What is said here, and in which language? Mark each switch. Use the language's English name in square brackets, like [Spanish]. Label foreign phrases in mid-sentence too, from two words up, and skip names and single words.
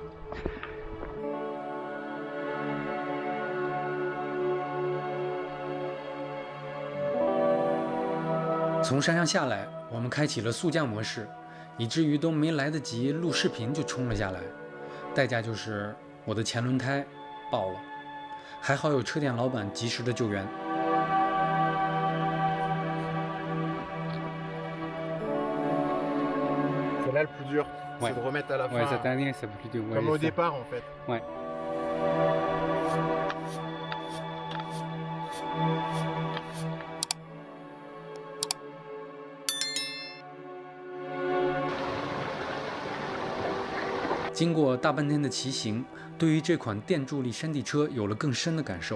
[Chinese] 从山上下来，我们开启了速降模式，以至于都没来得及录视频就冲了下来，代价就是我的前轮胎爆了。还好有车店老板及时的救援。 [French] C'est là le plus dur, c'est de remettre à la fin. Ouais, cette année, c'est plus dur. Comme au départ, en fait. Ouais. [Chinese] « 经过大半天的骑行，对于这款电助力山地车有了更深的感受。